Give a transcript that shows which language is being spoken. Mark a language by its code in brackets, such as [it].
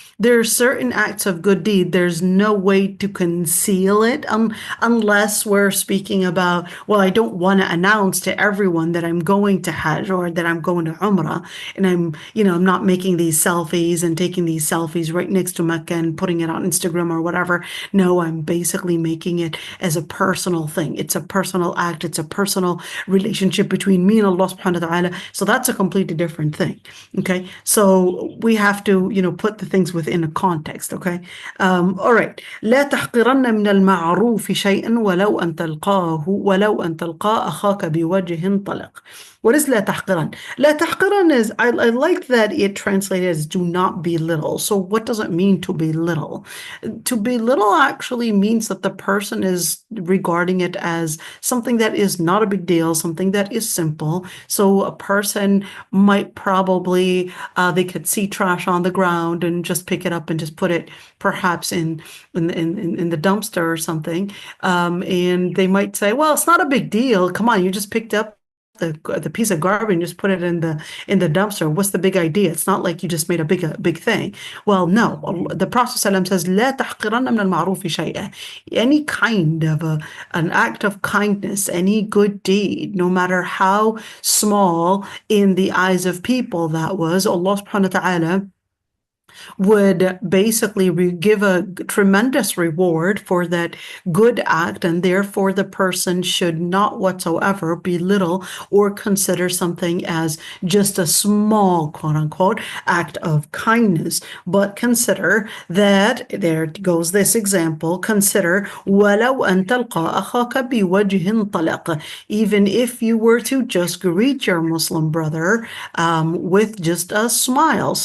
[en] There are certain acts of good deed. There's no way to conceal it unless we're speaking about, well, I don't want to announce to everyone that I'm going to Hajj or that I'm going to Umrah, and I'm not making these selfies and taking these selfies right next to Mecca and putting it on Instagram or whatever. No, I'm basically making it as a personal thing. It's a personal act. It's a personal relationship between me and Allah subhanahu wa ta'ala. So that's a completely different thing. Okay. So we have to, put the things within a context. Okay. All right. [ar] لا تحقرن من المعروف شيئا ولو أن تلقى أخاك بوجه طلق. [en] What is [ar] لا تحقرن? [en] لا تحقرن is, I like that it translated as do not belittle. So what does it mean to belittle? To belittle actually means that the person is regarding it as something that is not a big deal, something that is simple. So a person might probably, they could see trash on the ground and just pick it up and just put it perhaps in the dumpster or something. And they might say, well, it's not a big deal. Come on, you just picked up the piece of garbage and just put it in the dumpster. What's the big idea? It's not like you just made a big thing. Well, no. The Prophet ﷺ says, [ar] لا تحقرن من المعروف شيئا. [en] Any kind of an act of kindness, any good deed, no matter how small in the eyes of people that was, Allah subhanahu wa ta'ala would basically give a tremendous reward for that good act, and therefore the person should not whatsoever belittle or consider something as just a small, quote unquote, act of kindness, but consider that, there goes this example, consider [ar] ولو أن تلقى أخاك بوجه طلق, [en] even if you were to just greet your Muslim brother with just a smile.